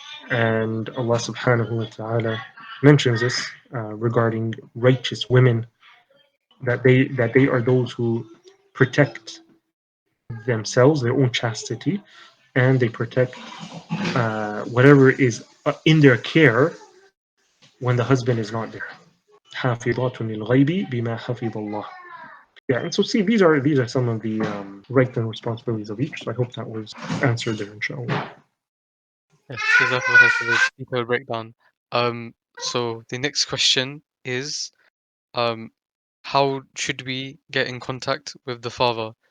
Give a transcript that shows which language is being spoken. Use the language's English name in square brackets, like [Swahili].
[English] And Allah subhanahu wa ta'ala mentions this regarding righteous women, that they are those who protect themselves, their own chastity, and they protect whatever is in their care when the husband is not there. [Arabic] حافظات للغيب بما حفظ الله. [English] Yeah, and so see, these are some of the rights and responsibilities of each. So I hope that was answered there, inshallah. Yes, Jazakallah khair for the detailed breakdown. So the next question is, um, how should we get in contact with the father?